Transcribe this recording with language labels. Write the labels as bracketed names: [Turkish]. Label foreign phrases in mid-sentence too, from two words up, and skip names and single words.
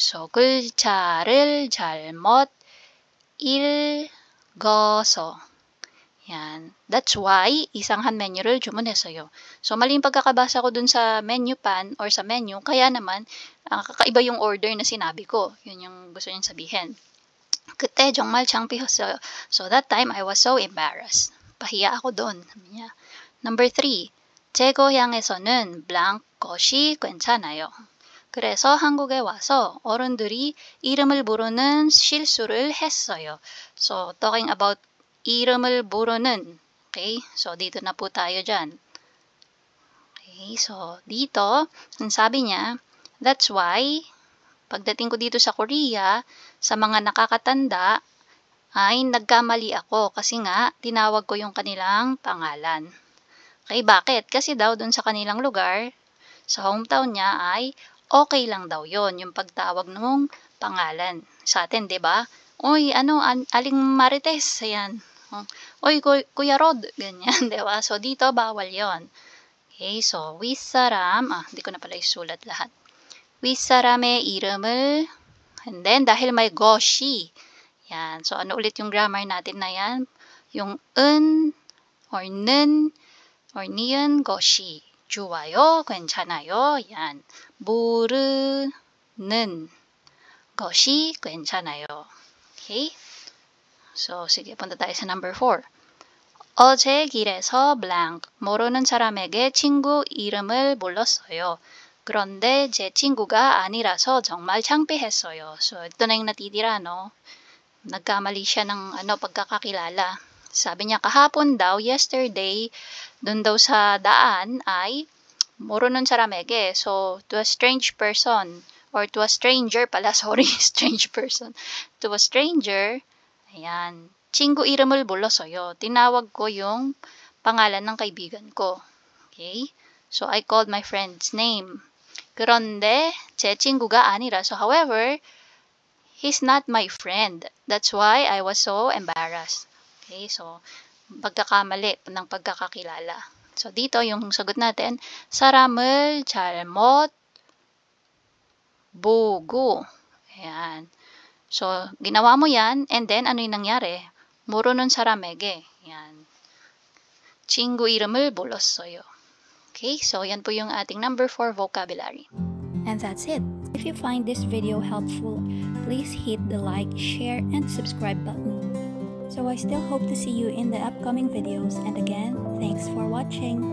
[English] So, [Korean] 글자를 잘못 읽어서. [Filipino] Yan. [English] That's why [Korean] 이상한 메뉴를 주문했어요. [Filipino] So, mali yung pagkakabasa ko dun sa menu pan or sa menu, kaya naman kakaiba yung order na sinabi ko. Yun yung gusto niyang sabihin. [Korean] 그때 정말 창피했어요. [English] So, that time I was so embarrassed. [Filipino] Pahiya ako doon. Number 3. [Korean] 제 고향에서는 blank 것이 괜찮아요. 그래서 한국에 와서 어른들이 이름을 부르는 실수를 했어요. [English] So, talking about [Korean] 이름을 부르는. [English] Okay? [Filipino] So, dito na po tayo dyan. Okay? So, dito, ang sabi niya, [English] that's why, [Filipino] pagdating ko dito sa Korea, sa mga nakakatanda, ay nagkamali ako kasi nga tinawag ko yung kanilang pangalan. Okay, bakit? Kasi daw dun sa kanilang lugar, sa hometown niya ay okay lang daw yon yung pagtawag ng pangalan. Sa atin, 'di ba? Oy, Aling Marites, ayan. Oy, Kuya Rod, ganyan, 'di ba? So dito bawal yon. [English] Okay, so [Filipino] 윗사람, hindi ko na pala isulat lahat. [Korean] 윗사람의 이름을, [English] and then [Filipino] dahil may 것이, yan. So, ano ulit yung grammar natin na yan? [Korean] Yung or 는 or 니은 것이 좋아요, 괜찮아요. yan. 부르는 것이 괜찮아요. [English] Okay? [Filipino] So, sige, punta tayo sa number 4. [Korean] 어제 길에서 blank, 모르는 사람에게 친구 이름을 불렀어요. 그런데 제 친구가 아니라서 정말 창피했어요. [Filipino] So, ito na yung natitira, no? Nagkamali siya ng pagkakakilala. Sabi niya kahapon daw, yesterday, dun daw sa daan ay [Korean] 모르는 사람에게. [English] So, to a strange person, or to a stranger pala, sorry, strange person. To a stranger, [Filipino] ayan, [Korean] 친구 이름을 불렀어요. [Filipino] Tinawag ko yung pangalan ng kaibigan ko. [English] Okay? So, I called my friend's name. [Korean] 그런데 제 친구가 아니라서, however, [English] he's not my friend. That's why I was so embarrassed. Okay? So, [Filipino] pagkakamali ng pagkakakilala. So, dito yung sagot natin, [Korean] 사람을 잘못 보고. [Filipino] Ayan. So, ginawa mo yan, [English] and then, [Filipino] ano yung nangyari? [Korean] 모르는 사람에게. Ayan. 친구 이름을 불렀어요. [English] Okay, so [Filipino] yan po yung ating [English] number 4 vocabulary. And that's it. If you find this video helpful, please hit the like, share, and subscribe button. So I still hope to see you in the upcoming videos, and again, thanks for watching.